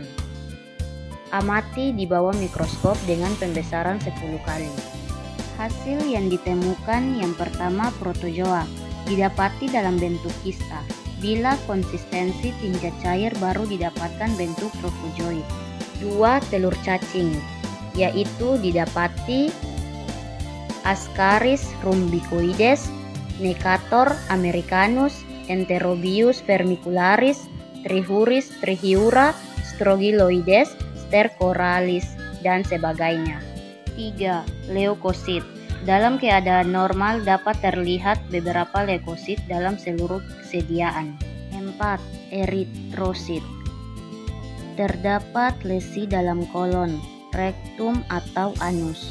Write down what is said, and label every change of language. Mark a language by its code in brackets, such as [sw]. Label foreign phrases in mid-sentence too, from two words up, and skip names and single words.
[id] Amati di bawah mikroskop dengan pembesaran 10 kali. Hasil yang ditemukan yang pertama protozoa didapati dalam bentuk kista. Bila konsistensi tinja cair baru didapatkan bentuk trofozoid. 2. Telur cacing, yaitu didapati Ascaris rhombicoides, Necator americanus, Enterobius vermicularis, Trichuris trichiura, Strogiloides, Stercoralis, dan sebagainya. 3. Leukosit. Dalam keadaan normal dapat terlihat beberapa leukosit dalam seluruh kesediaan. 4. Eritrosit. Terdapat lesi dalam kolon, rektum atau anus.